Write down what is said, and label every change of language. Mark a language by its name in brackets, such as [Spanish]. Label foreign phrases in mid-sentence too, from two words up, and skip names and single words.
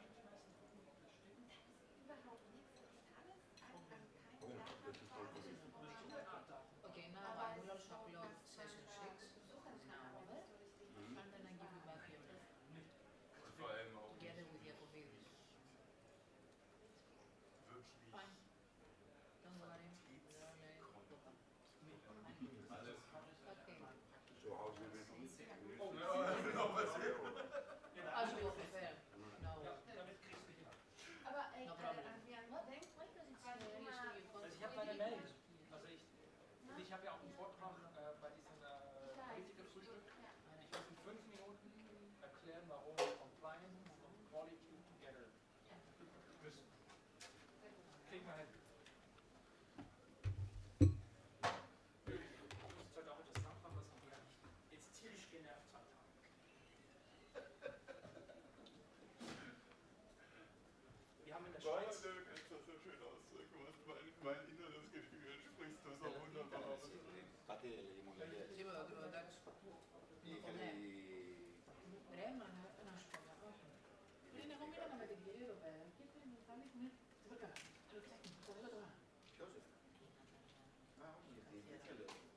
[English] Okay, now I will also upload session 6 now over, and then I give you back your together with Jacobides. Fine. Don't worry. Okay. So how do we do it? As you prefer. No. Aber No problem. [German] Adrian, denk mal, dass ich Also ich habe meine Mail. Also ich habe ja auch einen Vortrag bei diesem Politikerfrühstück. Ich muss in 5 Minuten erklären, warum Compliance und [English] Quality together [German] müssen. Kriegen wir hin. Ich muss heute auch etwas zusammenfassen, was mich jetzt tierisch genervt hat. Wir haben in der Schweiz... Du kannst das so schön ausdrücken, was mein inneres Gefühl sprichst du so wunderbar aus. [Greek] Ρε, μα να σου πω κακό. Πριν εγώ μίλαγα με την κυρία εδώ πέρα και πριν θα δείχνει τίποτα καλά. Το ψάχνει, το εδώ τώρα. Ποιος είναι? Α, όχι, γιατί λέω.